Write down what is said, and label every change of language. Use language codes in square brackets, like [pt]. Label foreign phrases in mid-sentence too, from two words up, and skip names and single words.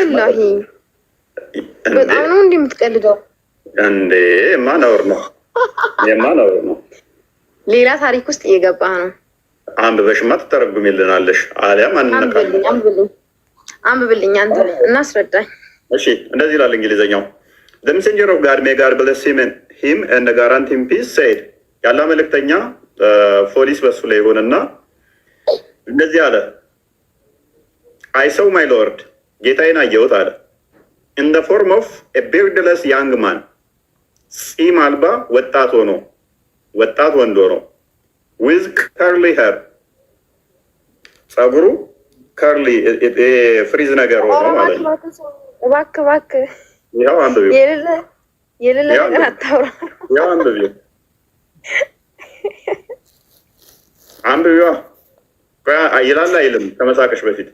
[am] ወላሂ በጣም ነው እንዲህ የምትቀልደው እንዴ? ነውር ነው። ሌላ ታሪክ ውስጥ እየገባ ነው። አንብበሽማ ትተረጉሚልናለሽ። አሊያም አንብብልኝ አንተ እናስረዳኝ። እሺ እንደዚህ ይላል እንግሊዘኛው። [en] The messenger of God, may God bless him and grant him peace, said [am] ያላ መልእክተኛ ፖሊስ በሱ ላይ ሆነና እንደዚህ አለ። [en] I saw my Lord, [am] ጌታዬን አየሁት አለ። [en] In the form of a beardless young man, [am] ፂም አልባ ወጣት ወንድ ሆኖ [en] with curly hair, [am] ጸጉሩ [en] curly frizz [am] ነገር ሆኖ ማለት ነው። እባክህ ይኸው አንብቢው። የሌለ ነገር አታውራ። ይኸው አንብቢው። ይላል አይልም? ከመሳቅሽ በፊት